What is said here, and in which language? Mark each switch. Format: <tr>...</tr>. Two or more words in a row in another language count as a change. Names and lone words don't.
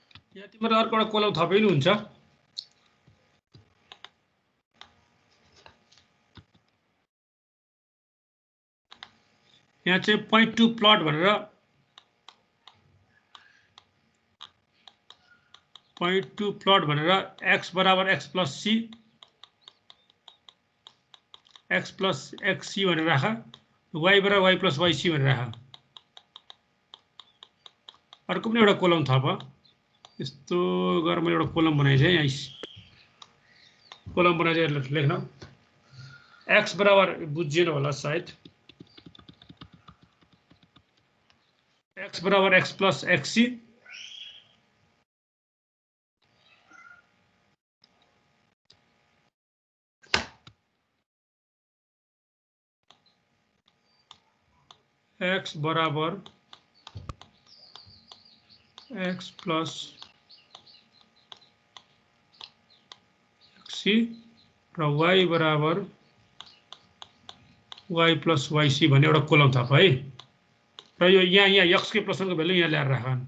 <ne>यहाँ तिम्रो अर्को एउटा कोलम थपिनु हुन्छ यहाँ चाहिँ</ne> <en>point to plot</en> <ne>भनेर</ne> <en>point to plot</en> <ne>भनेर x बराबर</ne> <en>x plus c x plus xc</en> <ne>भनेर राख y बराबर</ne> <en>y plus yc</en> <ne>भनेर राख अर्को पनि एउटा कोलम थप यस्तो गरेर मैले एउटा कोलम बनाएछु है यहाँ कोलम बनाएर लेख्न x बराबर बुझिएन होला सायद x बराबर</ne> <en>x plus xc x</en> <ne>बराबर</ne> <en>x plus xc</en> <ne>र y बराबर</ne> <en>y plus yc</en> <ne>भन्ने एउटा कोलम थप है र यो यहाँ x के प्लस 1 को भ्यालु यहाँ ल्याएर राख</ne>